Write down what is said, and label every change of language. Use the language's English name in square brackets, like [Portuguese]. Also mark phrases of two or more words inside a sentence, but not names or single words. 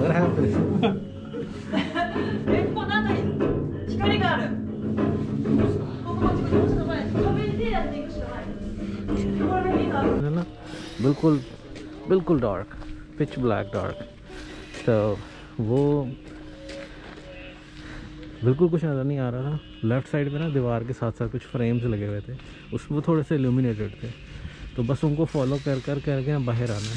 [Japanese] ここなんか光がある。ここちょっと前壁に手やっていくしかない。これ見た。 [Hindi] है ना, बिल्कुल बिल्कुल डार्क, [English] pitch black dark. [Hindi] तो वो बिल्कुल कुछ नज़र नहीं आ रहा था। लेफ़्ट साइड पे ना दीवार के साथ साथ कुछ फ्रेम्स लगे हुए थे, उसमें थोड़े से इल्यूमिनेटेड थे, तो बस उनको फॉलो कर के बाहर आना है।